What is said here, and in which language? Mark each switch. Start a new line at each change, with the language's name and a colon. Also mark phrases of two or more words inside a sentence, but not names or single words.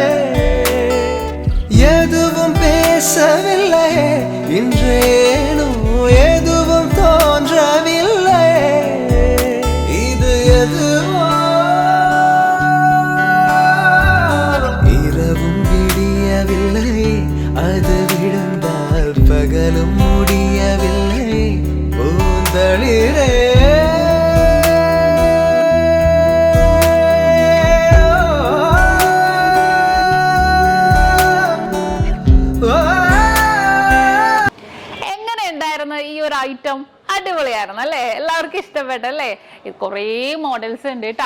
Tamil: எதுவும் பேசவில்லையே இன்றேனோ எதுவும் தோன்றவில்லை இது எதுவோ இரவும் விடியவில்லை அது விழுந்தால் பகலும் முடியவில்லை பூந்தளிரே
Malayalam: ഐറ്റം അടിപൊളിയായിരുന്നു അല്ലേ? എല്ലാവർക്കും ഇഷ്ടപ്പെട്ടല്ലേ? കുറേ മോഡൽസ് ഉണ്ട് കേട്ടോ.